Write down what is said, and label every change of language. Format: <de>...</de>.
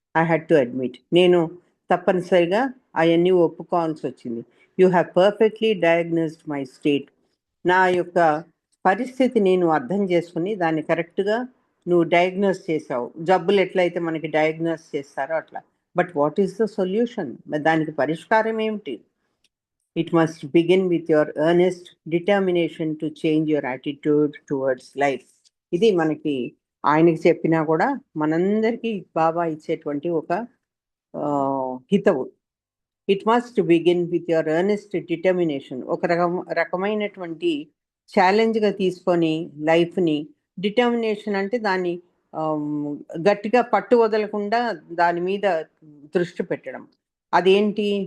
<en>I had to admit,</en> <te>నేను తప్పనిసరిగా అవన్నీ ఒప్పుకోవాల్సి వచ్చింది.</te> <en>you have perfectly diagnosed my state,</en> <te>నా యొక్క పరిస్థితి నేను అర్థం చేసుకుని దాన్ని కరెక్ట్గా నువ్వు డయాగ్నోస్ చేసావు. జబ్బులు ఎట్లయితే మనకి డయాగ్నోస్ చేస్తారో అట్లా.</te> <en>But what is the solution?</en> <te>దానికి పరిష్కారం ఏమిటి?</te> <en>It must begin with your earnest determination to change your attitude towards life.</en> <te>ఇది మనకి ఆయనకి చెప్పినా కూడా మనందరికీ బాబా ఇచ్చేటువంటి ఒక హితవు.</te> <en>It must begin with your earnest determination.</en> <te>ఒక రకమైనటువంటి ఛాలెంజ్గా తీసుకొని లైఫ్ని, డిటర్మినేషన్ అంటే దాన్ని గట్టిగా పట్టు వదలకుండా దాని మీద దృష్టి పెట్టడం. అదేంటి?</te>